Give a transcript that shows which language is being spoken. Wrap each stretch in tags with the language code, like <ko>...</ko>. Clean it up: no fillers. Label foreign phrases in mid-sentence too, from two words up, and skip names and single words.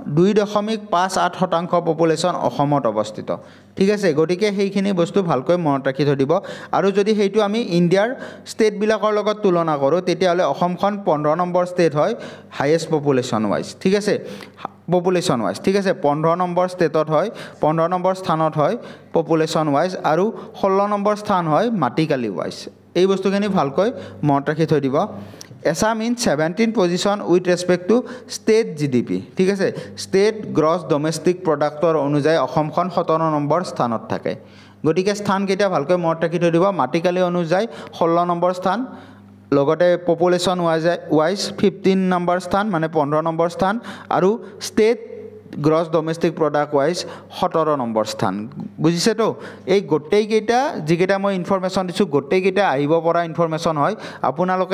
<as>2.58% পপুলেশ্যন অসমত অৱস্থিত ঠিক আছে গতিকে সেইখিনি বস্তু ভালকৈ মনত ৰাখি থৈ দিব আৰু যদি সেইটো আমি ইণ্ডিয়াৰ ষ্টেটবিলাকৰ লগত তুলনা কৰোঁ তেতিয়াহ'লে অসমখন 15 নম্বৰ ষ্টেট হয়</as> <en>highest population wise</en> <as>ঠিক আছে</as> <en>population wise</en> <as>ঠিক আছে 15 নম্বৰ ষ্টেটত হয় 15 নম্বৰ স্থানত হয়</as> <en>population wise</en> <as>আৰু 16 নম্বৰ স্থান হয় মাটিকালি ৱাইজ এই বস্তুখিনি ভালকৈ মনত ৰাখি থৈ দিব</as> <en>Assam in 17th position with respect to state GDP</en> <as>ঠিক আছে</as> <en>state gross domestic productor</en> <as>অনুযায়ী অসমখন 17 নম্বৰ স্থানত থাকে গতিকে স্থান কেইটা ভালকৈ মনত ৰাখি থৈ দিব মাটিকালি অনুযায়ী 16 নম্বৰ স্থান লগতে পপুলেশ্যন ৱাইজ 15 নম্বৰ স্থান মানে 15 নম্বৰ স্থান আৰু</as> <en>state gross domestic product wise</en> <as>17 নম্বৰ স্থান বুজিছে তো এই গোটেইকেইটা যিকেইটা মই ইনফৰমেশ্যন দিছোঁ গোটেইকেইটা আহিব পৰা ইনফৰমেশ্যন হয় আপোনালোকে</as>